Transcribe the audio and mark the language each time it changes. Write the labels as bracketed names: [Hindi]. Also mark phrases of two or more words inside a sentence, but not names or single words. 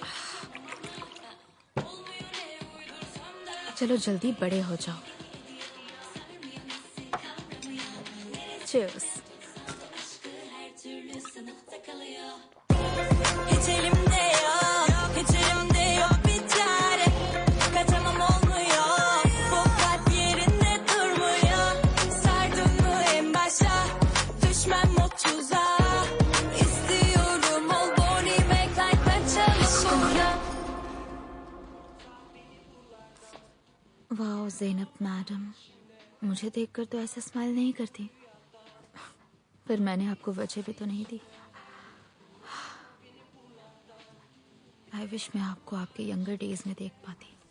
[Hindi] चलो जल्दी बड़े हो जाओ। चीयर्स। [Turkish] Hiç elimde yok, hiç elimde yok bir çare. Kaçamam olmuyor, bu kalp yerinde durmuyor. Sardın mı en başa, düşmem o tuzağa. İstiyorum ol bonime kalpten çalışmıyor. [Hindi] वाह ज़ैनब मैडम, मुझे देखकर तो ऐसा स्माइल नहीं करती। पर मैंने आपको वजह भी तो नहीं दी। [English] I wish [Hindi] मैं आपको आपके [English] younger days [Hindi] में देख पाती।